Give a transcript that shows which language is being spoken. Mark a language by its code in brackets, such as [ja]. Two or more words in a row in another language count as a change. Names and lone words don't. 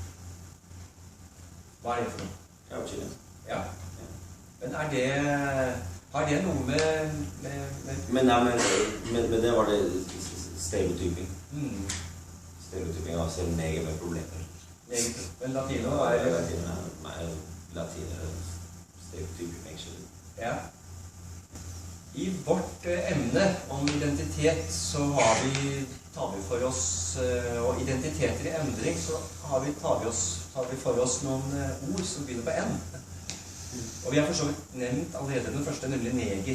[no] Hva er det for noe? Ja, Chile. Ja. Men har det noe med... Men det var det stereotyping. Mm. Stereotyping av selv neger med problemer. Men latino er... [en] Latino stereotyping, actually. [no] Ja. I vårt emne om identitet så tar vi for oss, og identiteter i endring, så tar vi for oss noen ord som begynner på N. Og vi har for så vidt nevnt allerede den første, nemlig neger.